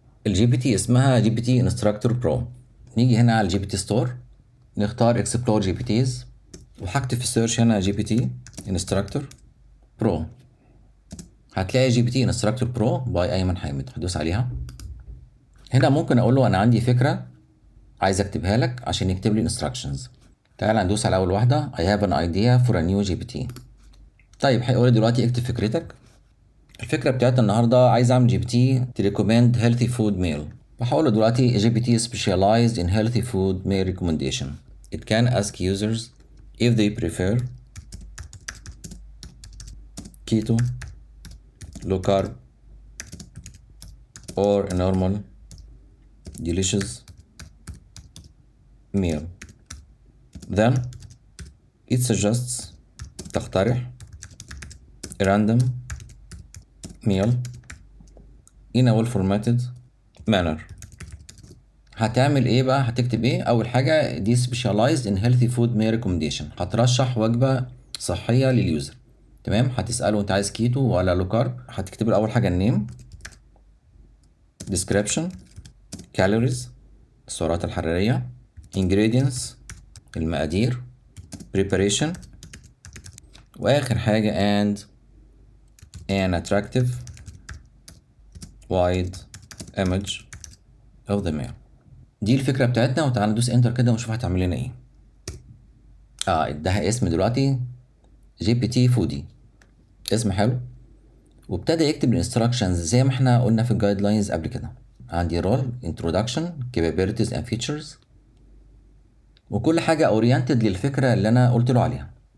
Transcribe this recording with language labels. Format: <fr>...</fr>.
<ar>الجي بي تي اسمها جي بي تي انستراكتور برو. نيجي هنا على الجي بي تي ستور، نختار اكسبلور جي بي تيز، وهكتب في السيرش هنا جي بي تي انستراكتور برو. هتلاقي جي بي تي انستراكتور برو باي ايمن حامد، هدوس عليها. هنا ممكن اقول له انا عندي فكره عايز اكتبها لك عشان يكتب لي instructions. تعال ندوس على اول واحده</ar> <en>I have an idea for a new GPT.</en> <ar>طيب هيقول لي دلوقتي اكتب فكرتك. الفكره بتاعتنا النهارده عايز اعمل جي بي تي تريكومند</ar> <en>healthy food meal.</en> <ar>فهقول له دلوقتي</ar> <en>G P T specialized in healthy food meal recommendation. It can ask users if they prefer keto, low carb, or a normal delicious meal. Then it suggests</en> <ar>تقترح</ar> <en>a random meal in a well formatted manner.</en> <ar>هتعمل ايه بقى؟ هتكتب ايه؟ اول حاجه دي</ar> <en>specialized in healthy food meal recommendation،</en> <ar>هترشح وجبه صحيه لليوزر. تمام، هتساله انت عايز كيتو ولا لو كارب. هتكتب له اول حاجه</ar> <en>النيم، description، calories</en> <ar>السعرات الحراريه،</ar> <en>ingredients</en> <ar>المقادير،</ar> <en>preparation،</en> <ar>واخر حاجه</ar> <en>and an attractive wide image of the meal.</en> <ar>دي الفكره بتاعتنا، وتعالى ندوس انتر كده ونشوف هتعمل لنا ايه. اداها اسم دلوقتي جي بي تي فودي، اسم حلو. وابتدى يكتب الانستراكشنز زي ما احنا قلنا في الجايد لاينز قبل كده. عندي رول، انترودكشن، كابابيلتيز اند فيتشرز، وكل حاجه اورينتد للفكره اللي انا قلت له عليها.</ar>